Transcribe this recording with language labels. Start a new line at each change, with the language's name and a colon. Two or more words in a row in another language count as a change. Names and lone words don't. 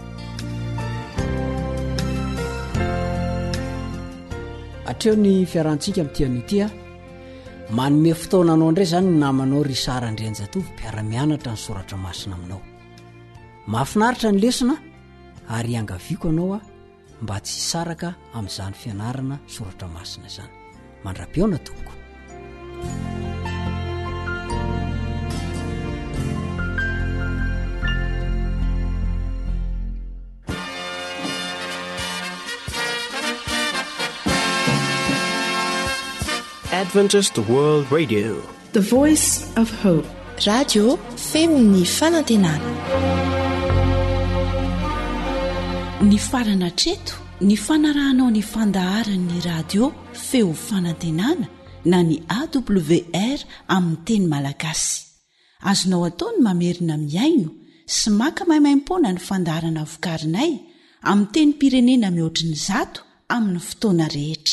Malagasy: Atreo ny fiarantsika amin'ity an'ity manome fotoananao indray zany ny namanao Risara Andrianjatovo mpiara-mianatra ny soratra masina aminao. Mahafinaritra ny lesona ary angaviako anao mba tsy hisaraka amin'izany fianarana soratra masina izany. Mandra-piona tompoko.
English: Adventist World Radio, the voice of hope.
Malagasy: Radio femon'ny fanantenana. Ny farana treto ny fanarahanao ny fandaharan'ny radio feo fanantenana na ny AWR amin'ny teny malagasy. Azonao atao ny mamerina miaino sy maka maimaimpoana ny fandaharana vokarinay amin'ny teny pirenena mihoatriny 100 amin'ny fotoana rehetra.